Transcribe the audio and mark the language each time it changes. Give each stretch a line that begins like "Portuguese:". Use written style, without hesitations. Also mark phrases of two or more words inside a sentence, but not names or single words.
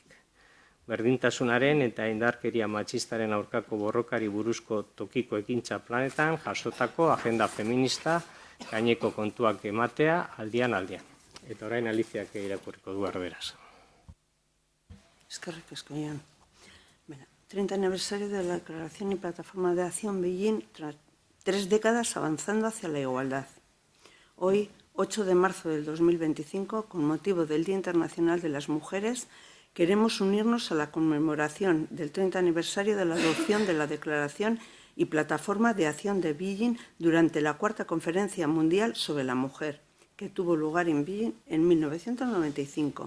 Basque: Berdintasunaren eta indarkeria matxistaren aurkako borrokari buruzko tokiko ekintza planetan jasotako agenda feminista gaineko kontuak ematea aldian. Eta orain Aliziak irakurriko du arberaz. Eskerrik asko, Jon.
Spanish: 30 aniversario de la Declaración y Plataforma de Acción Beijing tras 3 décadas avanzando hacia la igualdad. Hoy, 8 de marzo del 2025, con motivo del Día Internacional de las Mujeres, queremos unirnos a la conmemoración del 30 aniversario de la adopción de la Declaración y Plataforma de Acción de Beijing durante la Cuarta Conferencia Mundial sobre la Mujer, que tuvo lugar en Beijing en 1995.